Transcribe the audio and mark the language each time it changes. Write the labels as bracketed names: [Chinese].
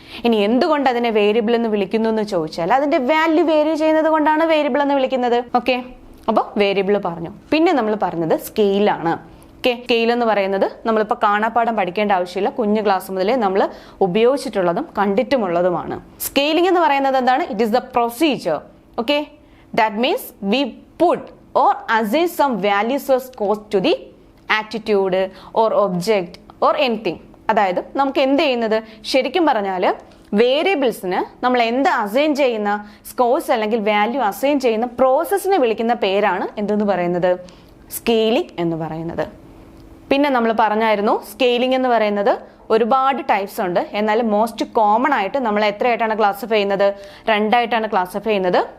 [Malayalam] ഇനി എന്തുകൊണ്ട് അതിനെ വേരിയബിൾ എന്ന് വിളിക്കുന്നു എന്ന് ചോദിച്ചാൽ അതിൻ്റെ വാല്യൂ വേരി ചെയ്യുന്നത് കൊണ്ടാണ് വേരിയബിൾ എന്ന് വിളിക്കുന്നത്. ഓക്കെ, അപ്പോൾ വേരിയബിൾ പറഞ്ഞു. പിന്നെ നമ്മൾ പറഞ്ഞത് സ്കെയിലാണ്. ഓക്കെ, സ്കെയിൽ എന്ന് പറയുന്നത് നമ്മളിപ്പോൾ കാണാപ്പാഠം പഠിക്കേണ്ട ആവശ്യമില്ല, കുഞ്ഞു ക്ലാസ് മുതലേ നമ്മൾ ഉപയോഗിച്ചിട്ടുള്ളതും കണ്ടിട്ടുമുള്ളതുമാണ്. സ്കെയിലിംഗ് എന്ന് പറയുന്നത് എന്താണ്, [English] It is the procedure. Okay, that means we put or assign some values or scores to the attitude or object or anything. [Malayalam] അതായത് നമുക്ക് എന്ത് ചെയ്യുന്നത്, ശരിക്കും പറഞ്ഞാൽ വേരിയബിൾസിന് നമ്മൾ എന്ത് അസൈൻ ചെയ്യുന്ന സ്കോർസ് അല്ലെങ്കിൽ വാല്യൂ അസൈൻ ചെയ്യുന്ന പ്രോസസ്സിനെ വിളിക്കുന്ന പേരാണ് എന്തെന്ന് പറയുന്നത്, സ്കെയിലിംഗ് എന്ന് പറയുന്നത്. പിന്നെ നമ്മൾ പറഞ്ഞായിരുന്നു സ്കെയിലിംഗ് എന്ന് പറയുന്നത് ഒരുപാട് ടൈപ്സ് ഉണ്ട്, എന്നാൽ മോസ്റ്റ് കോമൺ ആയിട്ട് നമ്മൾ എത്രയായിട്ടാണ് ക്ലാസിഫൈ ചെയ്യുന്നത്, രണ്ടായിട്ടാണ് ക്ലാസിഫൈ ചെയ്യുന്നത്.